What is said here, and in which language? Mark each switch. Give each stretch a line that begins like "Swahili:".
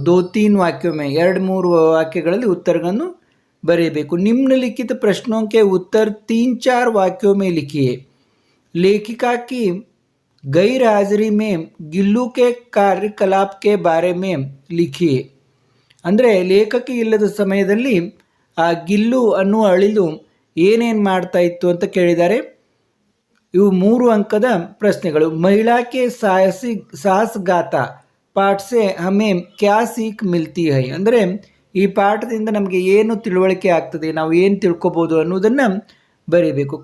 Hindi: 2-3 वाक्यों में
Kannada: 2-3 ವಾಕ್ಯಗಳಲ್ಲಿ ಉತ್ತರಗಳನ್ನು बरेಬೇಕು.
Hindi: निम्नलिखित प्रश्नों के उत्तर 3-4 वाक्यों में लिखिए. लेखिका की गैर हाजिरी में गिल्लू के कार्यकलाप के बारे में लिखिए.
Kannada: ಅಂದರೆ ಲೇಖಕಿ ಇಲ್ಲದ ಸಮಯದಲ್ಲಿ ಆ ಗಿಲ್ಲು ಅನ್ನುವ ಅಳಿಲು ಏನೇನು ಮಾಡ್ತಾ ಇತ್ತು ಅಂತ ಕೇಳಿದ್ದಾರೆ. ಇವು 3 ಅಂಕದ ಪ್ರಶ್ನೆಗಳು.
Hindi: ಮಹಿಳಾ ಕೆ ಸಾಹಸಗಾತ ಪಾಠ ಸೆ ಹಮೇ ಕ್ಯಾ ಸೀಖ್ ಮಿಲ್ತಿ ಹೈ,
Kannada: ಅಂದರೆ ಈ ಪಾಠದಿಂದ ನಮಗೆ ಏನು ತಿಳುವಳಿಕೆ ಆಗ್ತದೆ, ನಾವು ಏನು ತಿಳ್ಕೊಬೋದು ಅನ್ನೋದನ್ನು ಬರೀಬೇಕು.